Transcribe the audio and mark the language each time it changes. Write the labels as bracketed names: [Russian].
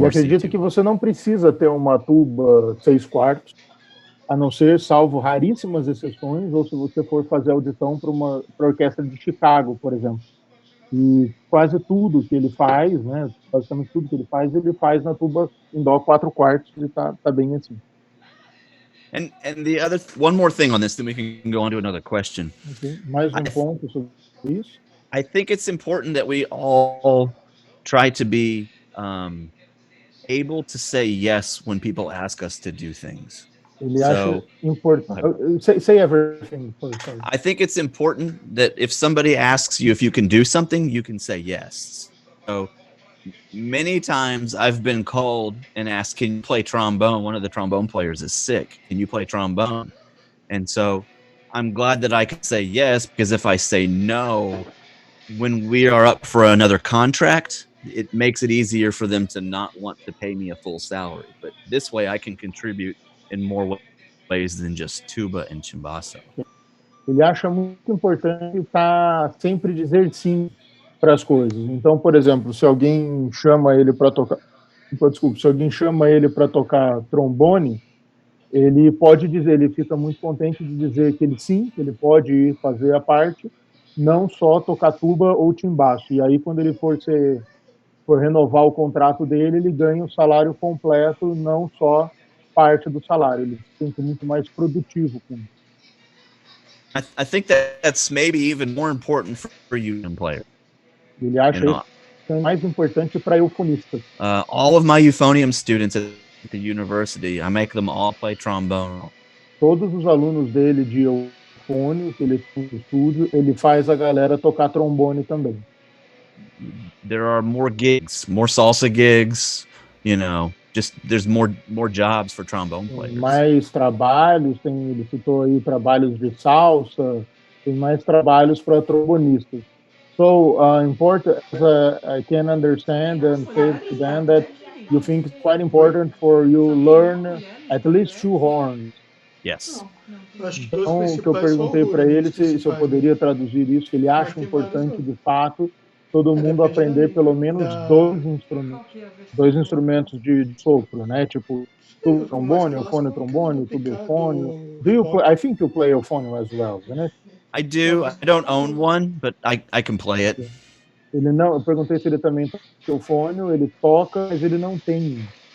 [Portuguese] Eu acredito que você não precisa ter uma tuba 6/4, a não ser, salvo raríssimas exceções, ou se você for fazer audição para a orquestra de Chicago, por exemplo. E quase tudo que ele faz, né, basicamente tudo que ele faz na tuba em dó 4/4, e tá bem assim. [English] And the other one more thing on this, then we can go on to another question. [Portuguese] Okay. Mais ponto sobre isso. [English] I think it's important that we all try to be able to say yes when people ask us to do things. [Portuguese] Ele acha importante. [English] Say everything first. Sorry. I think it's important that if somebody asks you if you can do something, you can say yes. So many times I've been called and asked, can you play trombone? One of the trombone players is sick. Can you play trombone? And so I'm glad that I can say yes, because if I say no, when we are up for another contract, it makes it easier for them to not want to pay me a full salary. But this way I can contribute in more ways than just tuba and chimbasso. [Portuguese] ele acha muito importante estar sempre dizer sim para as coisas. Então, por exemplo, se alguém chama ele para tocar, desculpa, se alguém chama ele para tocar trombone, ele pode dizer, ele fica muito contente de dizer que ele sim, que ele pode ir fazer a parte, não só tocar tuba ou timbaço. E aí, quando ele for renovar o contrato dele, ele ganha o salário completo, não só parte do salário. Ele se sente muito mais produtivo com isso. [English] I think that's maybe even more important for euphonium players. [Portuguese] Ele acha isso mais importante para eufonistas. [English] All of my euphonium students at the university, I make them all play trombone. [Portuguese] Todos os alunos dele de eufônio, que ele tem no estúdio, ele faz a galera tocar trombone também. [English] There are more gigs, more salsa gigs, you know, just there's more jobs for trombone players. [Portuguese] Mais trabalhos, ele citou aí trabalhos de salsa, tem mais trabalhos para trombonistas. [English] So important, as I can understand and say to them that you think it's quite important for you learn at least 2 horns. Yes. [Portuguese] Então, o que eu perguntei para ele se eu poderia traduzir isso, que ele acha importante de fato todo mundo aprender pelo menos 2 instrumentos de sopro, né? Tipo trombone, euphonio, trombone, tuba euphonio. [English] I think you play euphonio as well, né? I do. I don't own one, but I can play it. [Portuguese] Ele não, eu perguntei se ele também toca euphonio, ele toca, mas ele não tem.